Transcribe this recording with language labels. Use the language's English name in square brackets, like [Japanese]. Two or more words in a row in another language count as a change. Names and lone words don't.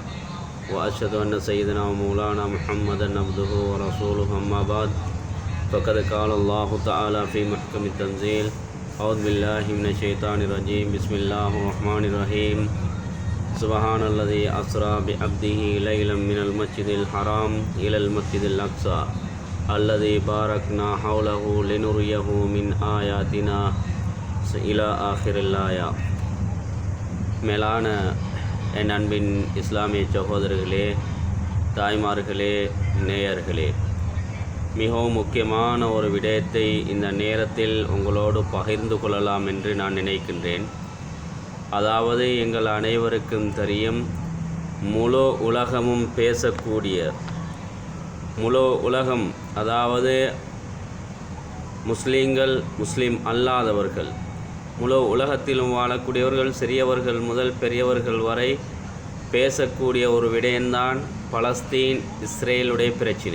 [Arabic] وأشهد أن سيدنا ومولانا محمدا عبده ورسوله أما بعد فقد قال الله تعالى في محكم التنزيل أعوذ بالله من الشيطان الرجيم بسم الله الرحمن الرحيم سبحان الذي أسرى بعبده ليلا من المسجد الحرام إلى المسجد الأقصى الذي باركنا حوله لنريه من آياتنا إلى آخر الآية. [Tamil] மேலான என் அன்பின் இஸ்லாமிய சகோதரர்களே, தாய்மார்களே, நேயர்களே, மிகவும் முக்கியமான ஒரு விடயத்தை இந்த நேரத்தில் உங்களோடு பகிர்ந்து கொள்ளலாம் என்று நான் நினைக்கின்றேன். அதாவது, எங்கள் அனைவருக்கும் தெரியும், முழு உலகமும் பேசக்கூடிய முழு உலகம், அதாவது முஸ்லீம்கள், முஸ்லீம் அல்லாதவர்கள், முழு உலகத்திலும் வாழக்கூடியவர்கள், சிறியவர்கள் முதல் பெரியவர்கள் வரை பேசக்கூடிய ஒரு விடயம்தான் பலஸ்தீன் இஸ்ரேலுடைய பிரச்சினை.